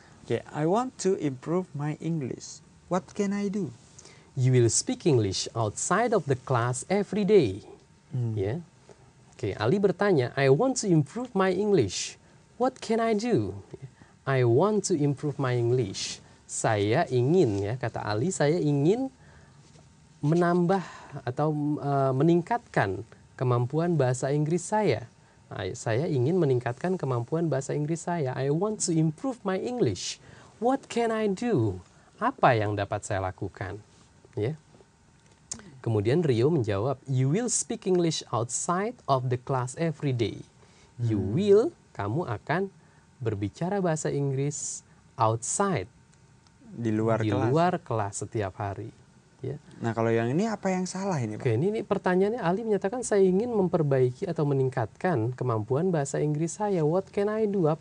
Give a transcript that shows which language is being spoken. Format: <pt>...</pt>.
<en>Oke, I want to improve my English. What can I do? You will speak English outside of the class every day. Ya. Oke, Ali bertanya, I want to improve my English. What can I do? I want to improve my English.</en> <id>Saya ingin, ya kata Ali, saya ingin menambah atau meningkatkan kemampuan bahasa Inggris saya. Saya ingin meningkatkan kemampuan bahasa Inggris saya.</id> <en>I want to improve my English. What can I do?</en> <id>Apa yang dapat saya lakukan? Ya. Kemudian Rio menjawab,</id> <en>you will speak English outside of the class every day. You will,</en> <id>kamu akan berbicara bahasa Inggris outside, Di luar di kelas. luar kelas setiap hari. Ya. Nah, kalau yang ini apa yang salah ini, Pak? Oke, ini pertanyaannya Ali menyatakan saya ingin memperbaiki atau meningkatkan kemampuan bahasa Inggris saya.</id> <en>What can I do?</en>